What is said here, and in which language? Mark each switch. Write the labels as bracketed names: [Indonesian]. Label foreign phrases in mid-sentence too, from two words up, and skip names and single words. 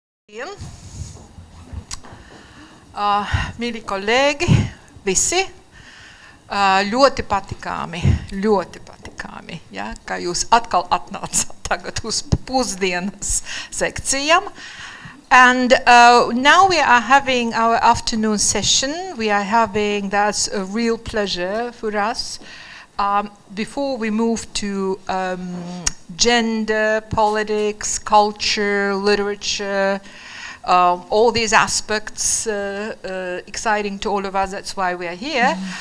[Latvian] Mīļi kolēģi, visi, ļoti patikāmi, ja, ka jūs atkal atnācāt tagad uz pusdienas sekcijām. [English] And now we are having our afternoon session. We are having, that's a real pleasure for us. Before we move to gender, politics, culture, literature, all these aspects exciting to all of us, that's why we are here.